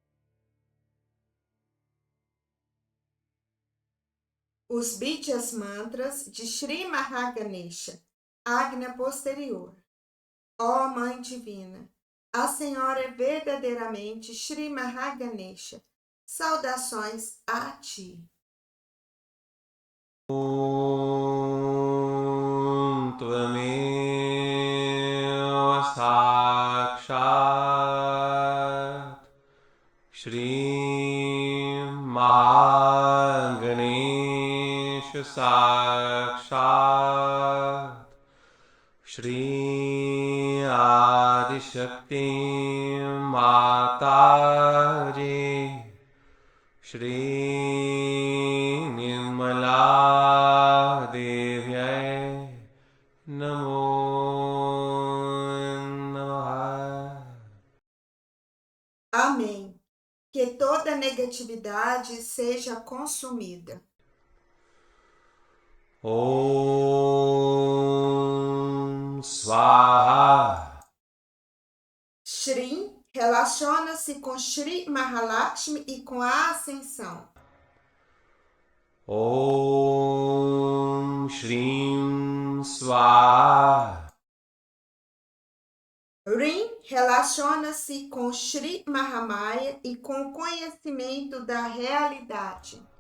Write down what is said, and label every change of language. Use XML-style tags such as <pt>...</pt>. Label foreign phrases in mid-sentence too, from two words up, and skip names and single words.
<pt>Os Bidyas Mantras de Shri Mahaganesha, Ágnea posterior. Ó Mãe Divina, a Senhora é verdadeiramente Shri Mahaganesha. Saudações a Ti.</pt> <sa>ॐ त्वमेव साक्षात् श्री महागणेश साक्षात् श्री आदि शक्ति माताजी श्री निर्मला देवी नमो नमः.</sa> <pt>Amém. Que toda negatividade seja consumida.</pt> <sa>ॐ स्वाहा.</sa> <pt>Shri relaciona-se com Shri Mahalakshmi e com a ascensão.</pt> <sa>ॐ श्रीं स्वाहा.</sa> <pt>Rim relaciona-se com Shri Mahamaya e com o conhecimento da realidade.</pt>